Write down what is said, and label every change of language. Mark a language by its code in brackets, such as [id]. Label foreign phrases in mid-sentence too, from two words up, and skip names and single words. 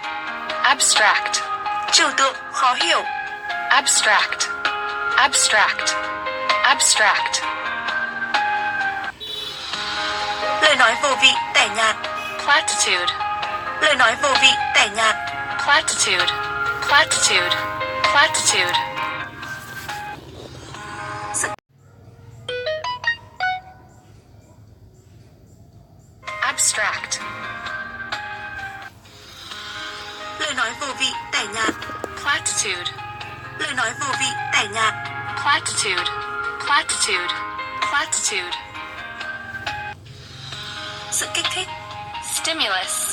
[en] abstract, [vi] Trừu tượng, khó hiểu. [en] abstract, abstract, Abstract. [vi] Lời nói vô vị, tẻ nhạt. [en] Platitude. [vi] Lời nói vô vị, tẻ nhạt. [en] Platitude. Platitude. Platitude. Abstract. [vi] Lời nói vô vị, tẻ nhạt. [en] Platitude. [vi] Lời nói vô vị, tẻ nhạt. [en] Platitude. Platitude. Platitude. [vi] Sự kích thích. [en] Stimulus.